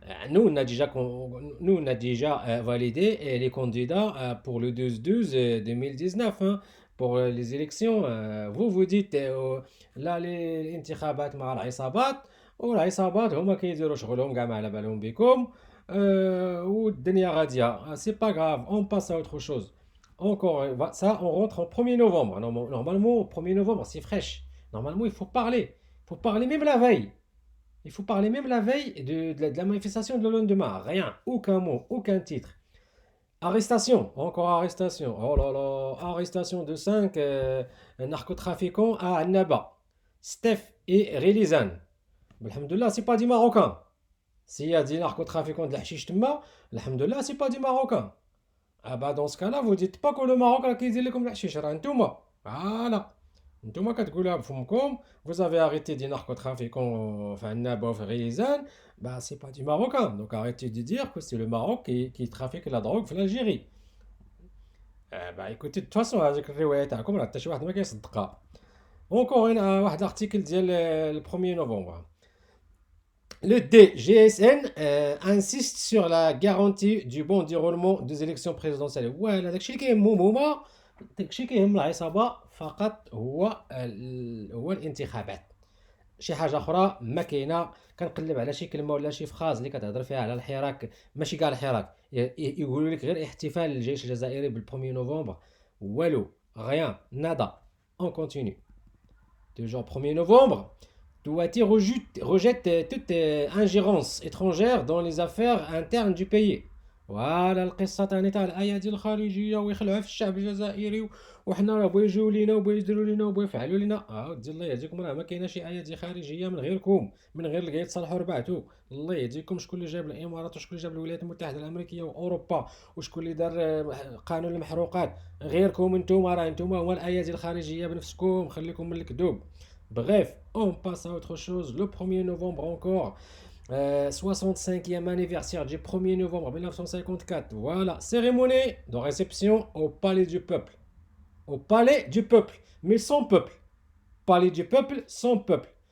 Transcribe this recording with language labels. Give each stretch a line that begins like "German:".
French: Nous, on a déjà validé les candidats pour le 12-12 2019, hein, pour les élections. Vous dites là les
Arabic: انتخابات مع العصابات والعصابات هما كيديروا شغلهم كاع ما على بالهم بكم. والدنيا غاديه.
French: C'est pas grave, on passe à autre chose. Encore, ça, on rentre en 1er novembre. Normalement, 1er novembre, c'est fraîche. Normalement, il faut parler. Il faut parler même la veille. Il faut parler même la veille de la manifestation de le lendemain. Rien, aucun mot, aucun titre. Arrestation, encore arrestation. Oh là là, arrestation de 5 narcotrafiquants à Annaba. Steph et Relizan. Alhamdoulilah, c'est pas des Marocains. S'il y a des narcotrafiquants de la chiche tma, alhamdoulilah, c'est pas des Marocains. Ah bah dans ce cas-là, vous dites pas que le Maroc a qui dit comme la chiche, Ntouma. Voilà.
Arabic: Ntouma katgoula bfumkom,
French: vous avez arrêté des narcotrafiquants, enfin Naba ou Relizan, bah c'est pas du Marocain. Donc arrêtez de dire que c'est le Maroc qui trafique la drogue في l'Algérie. bah écoutez, de toute façon,
Arabic: هذيك الرواية تاعكم راه حتى شي واحد ما كيصدقها.
French: Encore واحد article ديال le 1er novembre. Le DGSN insiste sur la garantie du bon déroulement des élections présidentielles.
Arabic: Voilà, داكشي اللي كيهمهم هما، داكشي كيهم العصابة فقط هو الانتخابات. شي حاجة أخرى ما كاينة. كنقلب على شي كلمة ولا شي فراز اللي كتهضر فيها على الحراك، ماشي كاع الحراك، يقولوا لك غير احتفال الجيش الجزائري بال1 نوفمبر.
French: والو، rien, nada. On continue. Toujours 1er novembre. Touati rejette toute ingérence étrangère dans les affaires internes du pays.
Arabic: Voilà القصة تاع الأيادي الخارجية ويخلعوا في الشعب الجزائري وحنا راه بغاو يجيو لينا وبغاو يديروا لينا وبغاو يفعلوا لينا. ودي الله يهديكم، راه ما كاينه شي أيادي خارجية من غيركم، من غير اللي يتصالحوا ربعتو. الله يهديكم. شكون اللي جاب الإمارات وشكون اللي جاب الولايات المتحدة الأمريكية وأوروبا وشكون اللي دار قانون المحروقات؟ غيركم انتوما. راه انتوما هما الأيادي الخارجية بنفسكم. خليكم من الكذوب.
French: Bref, on passe à autre chose. Le 1er novembre encore, 65e anniversaire du 1er novembre 1954. Voilà, cérémonie de réception au Palais du Peuple. Au Palais du Peuple, mais sans peuple. Palais du Peuple, sans peuple.